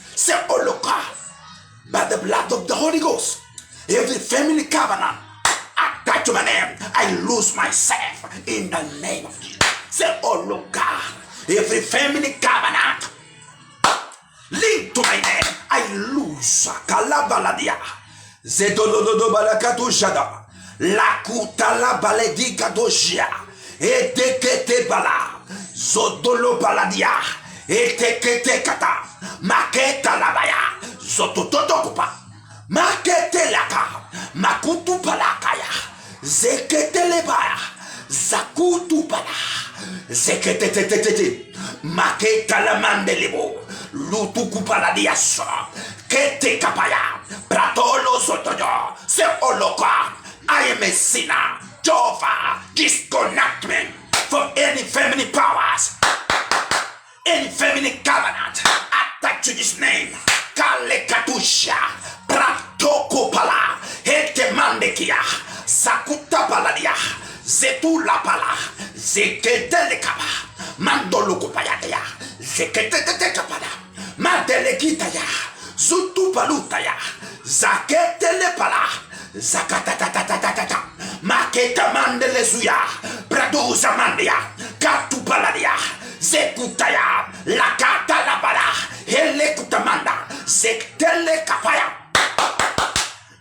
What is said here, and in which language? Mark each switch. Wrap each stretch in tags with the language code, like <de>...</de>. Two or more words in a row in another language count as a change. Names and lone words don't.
<en>Say, oh Lord God, by the blood of the Holy Ghost, every family covenant attached to my name, I lose myself in the name of Jesus. Say, oh Lord God, every family covenant linked to my name, I lose. Kalabaladia, Zedolodo balakatu shada, Lakuta la baledika doshia, Etekete bala, Zodolo baladia, Etekete kata, Maketa labaya, Zotototokupa, Makete laka, Makutu palakaya, Zekete lebaya, Zakutu pala, Zekete Maketa la mandelebo, Lutuku paladiaso, Kete kapaya, Pratolo sotoyo, Se oloka, I am a sinner. Jehovah, disconnect me from any family powers, any family covenant attached to this name. Kale katusha, Pratoko pala, Hete mandekia, Sakuta paladia, Zetula pala, Zeketele kapa, Mandolo payatea, Zeketete kapada, Madelekitaya, Zutu palutaya, Zaketele pala, Zakatatatata, Maketa mandele suya, Praduza mandia, Katu paladia, Zekutaya, Lakata la pala, Hele kutamanda, Zektele kapaya.</en>